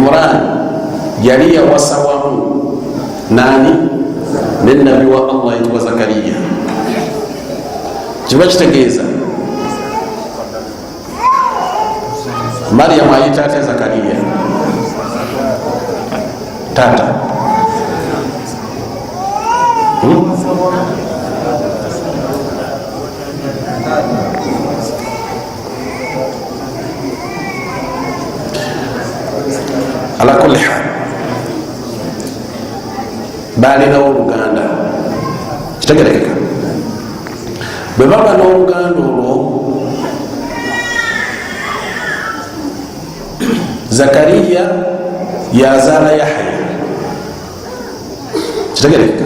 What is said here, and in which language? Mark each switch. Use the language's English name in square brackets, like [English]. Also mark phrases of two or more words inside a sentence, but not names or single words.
[Ganda] Imran yali yawasa wamu nani nenabi wa Allah yitwa Zakariya. Kiba kitegeeza Maryamu ayita ate Zakariya tata [Arabic] على كل حال [Ganda] balinawo oluganda kitegerekeka. Bwe baba n'oluganda olwo Zakariya yazaala Yahya kitegerekeka.